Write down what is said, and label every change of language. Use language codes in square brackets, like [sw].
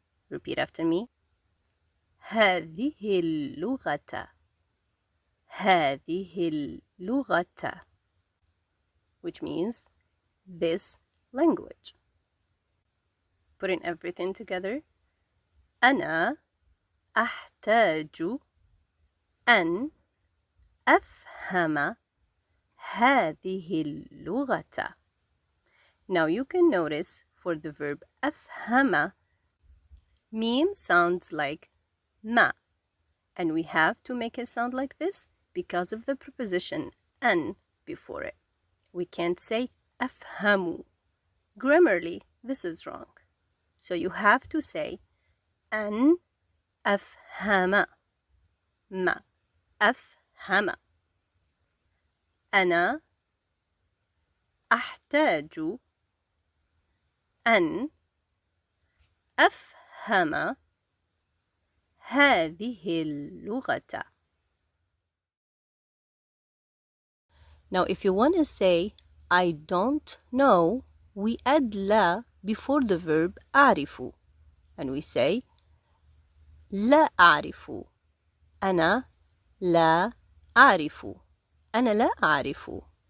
[en] Repeat after me. [ar] هذه اللغة. هذه اللغة, [en] which means this language. Putting everything together. [ar] أنا أحتاج أن أفهم هذه اللغة. [en] Now you can notice for the verb أفهم, meme sounds like ma, and we have to make it sound like this because of the preposition أن before it. We can't say أفهم. Grammarly, this is wrong. So you have to say [ar] أن أفهم. ما أفهم. أنا أحتاج أن أفهم هذه اللغة. [en] Now if you want to say I don't know, we add لا before the verb أعرف, and we say [ar] لا أعرف. أنا لا أعرف. أنا لا أعرف.